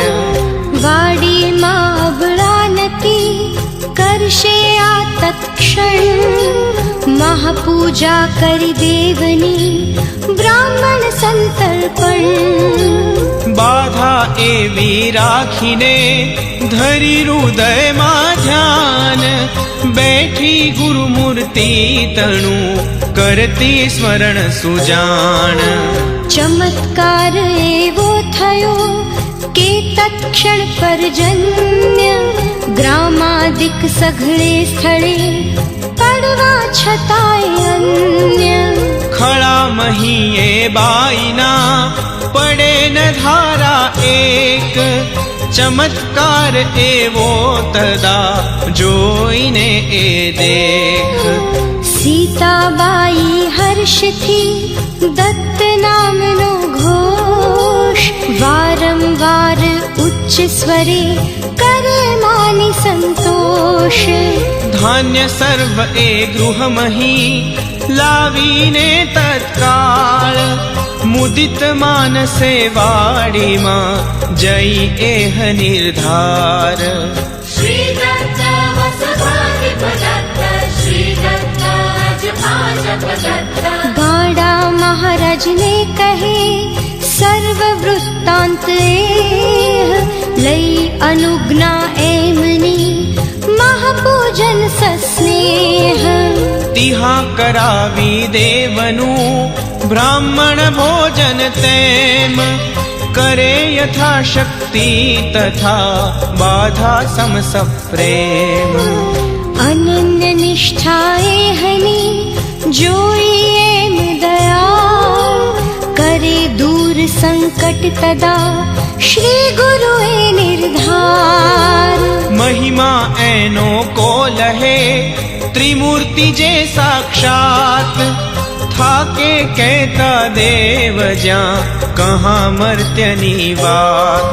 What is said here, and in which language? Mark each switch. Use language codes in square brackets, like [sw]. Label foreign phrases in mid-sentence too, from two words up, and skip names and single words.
[gu] વાડી માબળા નકી કરશે આ તત્ક્ષણ મહાપૂજા કરી દેવની બ્રાહ્મણ સંતર્પણ બાધા એવી રાખીને ધરી હૃદય મા ધ્યાન બૈઠી ગુરુમૂર્તિ તણુ કરતી સ્મરણ સુજાન ચમત્કાર એવો થયો કે તત્ક્ષણ પર્જન્ય ગ્રામાદિક સઘળે સ્થળે પડવા છતાય અન્ય ખળા મહીયે બાઈના પડે ન ધારા એક ચમત્કાર એવો તદા જોઈને એ દેખ સીતાબાઈ હર્ષ થી દત્ત નામનો ઘોષ વારંવાર ઉચ્ચ સ્વરે કરે માની સંતોષ ધાન્ય સર્વ એ ગૃહ મહી લાવીને તત્કાળ મુદિત માનસે વાડી મા જઈ એહ નિર્ધાર [sa] श्री दत्त वसुधाधिप दत्त श्री दत्त अजभाजप दत्त [gu] ગાડા મહારાજ ને કહે સર્વ વૃત્તાંત એહ લઈ અનુજ્ઞા એમની મહાપૂજન સસ્નેહ તિહા કરાવી દેવનુ બ્રાહ્મણ ભોજન તેમ કરે યથા શક્તિ તથા બાધા સમસ પ્રેમ અનન્ય નિષ્ઠા એહની જોઈ એમ દયા કરે દૂર સંકટ તદા શ્રી ગુરુએ નિર્ધાર. મહિમા એનો કો લહે ત્રિમૂર્તિ જે સાક્ષાત, થાકે કહેતા દેવ જ્યાં કહા મર્ત્યની વાત.